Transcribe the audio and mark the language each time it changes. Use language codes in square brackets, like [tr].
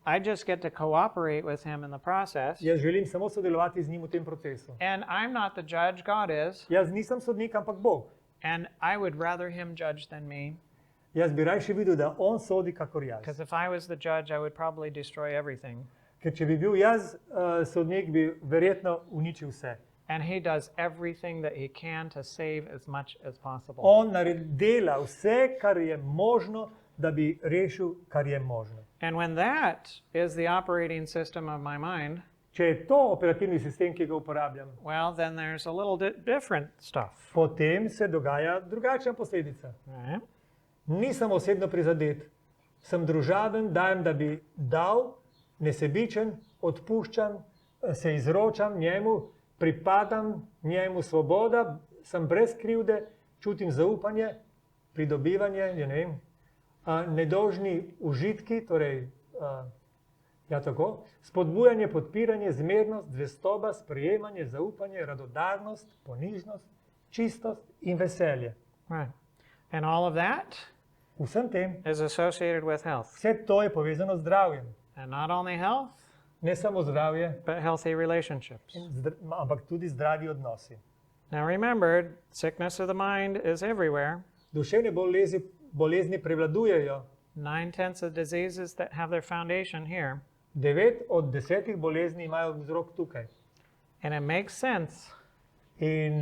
[en] I just get to cooperate with Him in the process. [sl] Jaz želim samo sodelovati z njim v tem procesu. [en] And I'm not the judge, God is. [sl] Jaz nisem sodnik, ampak Bog. [en] And I would rather Him judge than me. [sl] Jaz bi rajši videl, da on sodi kakor jaz. [en] Because if I was the judge, I would probably destroy everything. [sl] Ker če bi bil jaz sodnik, bi verjetno uničil vse. [en] And he does everything that he can to save as much as possible. [sl] On dela vse, kar je možno, da bi rešil, kar je možno. [en] And when that is the operating system of my mind, [sl] Če je to operativni sistem, ki ga uporabljam, [en] well, then there's a little different stuff. [sl] potem se dogaja drugačna posledica. [en] Right? [sl] Nisem osebno prizadet, sem družaben, dajem, da bi dal, nesebičen, odpuščam, se izročam njemu, pripadam njemu, svoboda, sem brez krivde, čutim zaupanje, pridobivanje, ne vem, nedolžni užitki, torej, ja tako, spodbujanje, podpiranje, zmernost, zvestoba, sprejemanje, zaupanje, radodarnost, ponižnost, čistost in veselje. [en] Right. And all of that [sl] Vsem tem, [en] is associated with health. [sl] vse to je povezano z zdravjem. [en] And not only health, [sl] Ne samo zdravje, [en] but healthy relationships. [sl] ampak tudi zdravi odnosi. [en] Now remember, sickness of the mind is everywhere. [sl] Duševne bolezni prevladujejo. [en] 9/10 of diseases that have their foundation here. [sl] 9 od 10 bolezni imajo vzrok tukaj. [en] And it makes sense [sl] In